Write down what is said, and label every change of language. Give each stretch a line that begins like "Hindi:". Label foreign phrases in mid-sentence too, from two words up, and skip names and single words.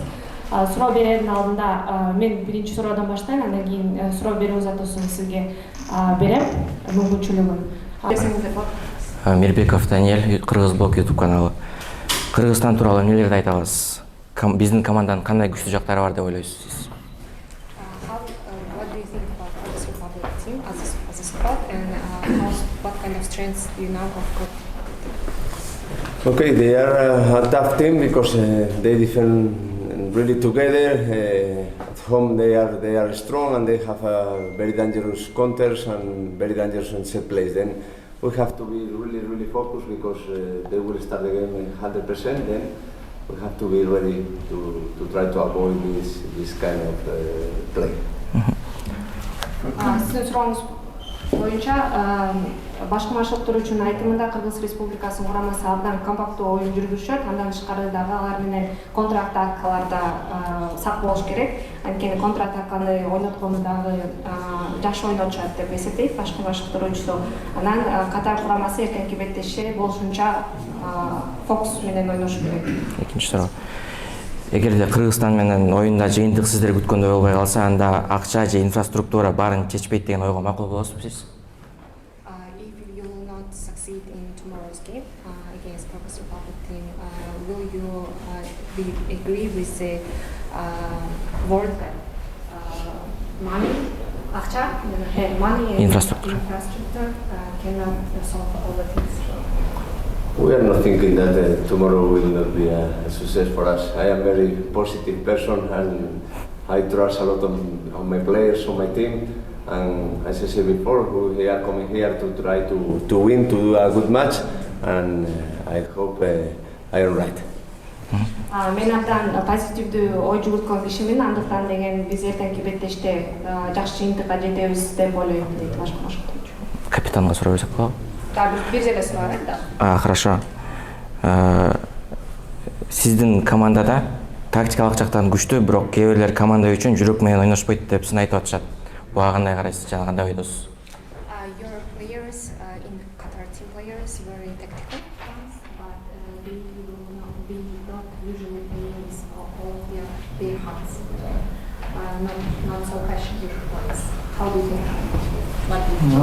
Kyrgyz: Суроо берердин алдында мен биринчи суроодон баштайм, андан кийин суроо берүү затосун сизге берем, мүмкүнчүлүгүн. Мирбеков Даниэль, Кыргыз блог YouTube каналы. Кыргызстан тууралуу эмнелерди айта аласыз? Биздин команданын кандай күчтүү жактары бар деп ойлойсуз сиз?
English: What do you think about Kyrgyz Republic team as a squad, and what kind of strengths do you know of? Okay, they are a tough team because they defend really together. At home they are strong and they have very dangerous counters and very dangerous set plays. Then we have to be really focused because they will start the game 100%. Then we have to be ready to try to avoid this kind of play.
Kyrgyz: Сиздин сурооңуз боюнча башкы машыктыруучунун айтымында Кыргыз Республикасынын курамасы абдан компактуу оюн жүргүзүшөт. Андан тышкары дагы алар менен контратакаларда сак болуш керек. Анткени контратаканы ойноткону дагы жакшы ойнотушат деп эсептейт башкы машыктыруучусу. Анан Катар курамасы эртеңки беттеште болушунча фокус менен ойношу керек. Экинчи суроо. Эгерде Кыргызстан менен оюнда жыйынтык сиздер күткөндөй болбой калса, анда акча же инфраструктура баарын чечпейт деген ойго макул болосузбу сиз?
English: If you will not succeed in tomorrow's game against Kyrgyz Republic team, will you agree with the word that money, money and infrastructure cannot solve all the things? We are not thinking that tomorrow will not be a success for us. I am a very positive person and I trust a lot on my players, on my team. And as I said before, we are coming here to try to win, to do a good match, and I hope I am right.
Kyrgyz: Мен абдан позитивдүү ой жүгүрткөн кишимин, андыктан деген биз эртеңки беттеште жакшы жыйынтыкка жетебиз деп ойлойм, дейт башкы машыктыруучу. Капитанга суроо берсек болобу? Бир жерде суроо да. Хорошо. Сиздин командада тактикалык жактан күчтүү, бирок кээ бирлер команда үчүн жүрөк менен ойношпойт деп сын айтып атышат. Буга кандай карайсыз, жана кандай ойдосуз?
English: Your players in Qatar team players very tactical, But we don't usually play with all their bare hands. Not so passionate players. How do you think? What do you think?